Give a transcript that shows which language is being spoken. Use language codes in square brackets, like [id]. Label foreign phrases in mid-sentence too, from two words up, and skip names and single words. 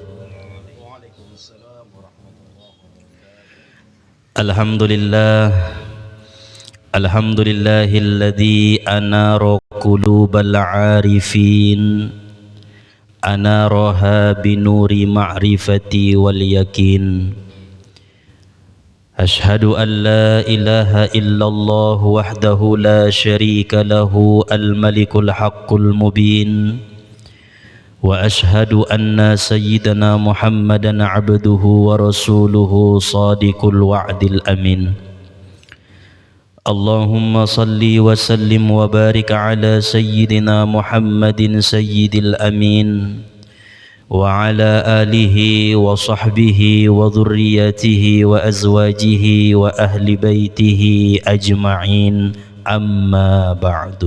[ar] الحمد لله، الحمد لله الذي أنار قلوب العارفين، أنارها بنور المعرفة واليقين. أشهد أن لا إله إلا الله وحده لا شريك له الملك الحق المبين. وأشهد أن سيدنا محمدا عبده ورسوله صادق الوعد الأمين. اللهم صل وسلم وبارك على سيدنا محمد سيد الأمين وعلى آله وصحبه وذريته وأزواجه وأهل بيته أجمعين، أما بعد.